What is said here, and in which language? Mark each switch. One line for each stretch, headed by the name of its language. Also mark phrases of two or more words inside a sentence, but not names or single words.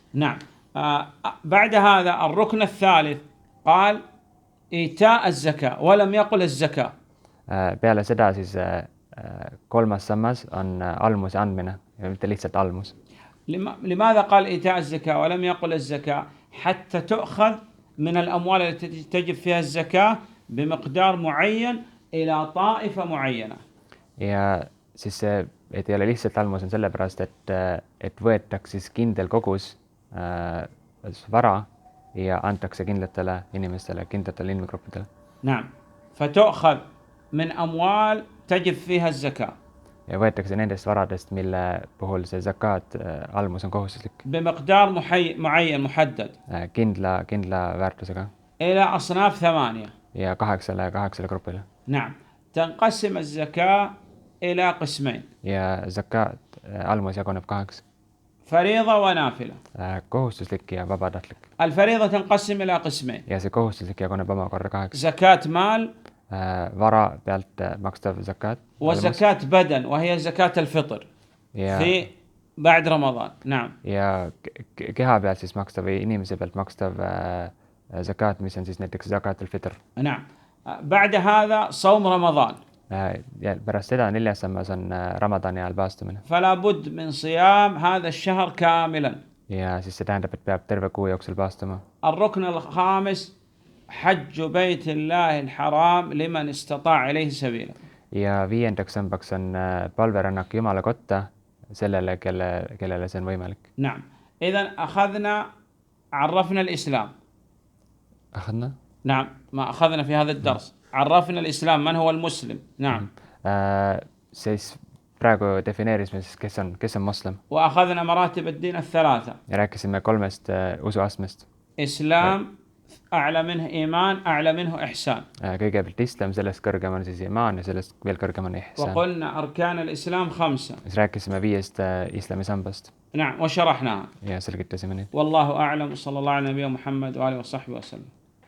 Arabic: نعم بعد هذا الركن الثالث قال إيتاء الزكاة ولم يقل الزكاة.
Estonian: Peale seda siis 3. sammas on almuse andmine, mitte lihtsalt almus.
Arabic: لماذا قال إيتاء الزكاة ولم يقل الزكاة؟ حتى تؤخذ من الأموال التي تجب فيها الزكاة بمقدار معين إلى طائفة معينة.
Estonian: Ja siis see, et ei ole lihtsalt almus, on sellepärast, et võetakse siis kindel kogus vara ja antakse kindlatele inimestele, kindlatele inimgruppidele.
Arabic: نعم فتؤخذ من أموال تجب فيها الزكاة.
Estonian: Ja võetakse nendest varadest, mille puhul see zakaat almus on kohustuslik.
Arabic: بمقدار معين محدد.
Estonian: Kindla väärtusega.
Arabic: إلى أصناف 8.
Estonian: Ja 8 grupile.
Arabic: نعم تنقسم الزكاة إلى قسمين.
Estonian: Ja zakaat almus jaguneb 2.
Arabic: فريضة ونافلة.
Estonian: Kohustuslik ja vabatahtlik.
Arabic: الفريضة تنقسم إلى قسمين.
Estonian: Ja see kohustuslik jaguneb omakorda 2.
Arabic: زكاة مال.
Estonian: Vara pealt makstav zakaat.
Arabic: وزكاة بدن وهي زكاة الفطر. في بعد رمضان. نعم.
Estonian: Ja keha pealt siis makstav või inimese pealt makstav zakaat, mis on siis näiteks
Arabic: زكاة الفطر. نعم. بعد هذا صوم رمضان.
Estonian: Ja pärast seda 4. sammas on Ramadani ajal paastumine.
Arabic: فلا بد من صيام هذا الشهر كاملا.
Estonian: Ja siis see tähendab, et peab terve kuu jooksul paastuma.
Arabic: الركن الخامس حج بيت الله الحرام لمن استطاع إليه سبيلا.
Estonian: Ja 5. sambaks on palverännak Jumala kotta sellele, kellele see on võimalik.
Arabic: نعم. إذن عرفنا الإسلام. أخذنا؟ نعم ما أخذنا في هذا الدرس. عرفنا الإسلام من هو المسلم. نعم.
Estonian: Siis praegu defineerisime siis, kes on moslem.
Arabic: وأخذنا مراتب الدين الثلاثة.
Estonian: Ja rääkisime 3 usuastmest.
Arabic: إسلام أعلى منه إيمان أعلى منه إحسان.
Estonian: Kõigepealt islam, sellest kõrgem on siis imaan ja sellest veel kõrgem on ihsaan.
Arabic: وقلنا أركان الإسلام 5.
Estonian: Siis rääkisime 5 islami sambast.
Arabic: نعم وشرحناها.
Estonian: Ja selgitasime neid.
Arabic: والله أعلم صلى الله على نبينا محمد وآله وصحبه وسلم.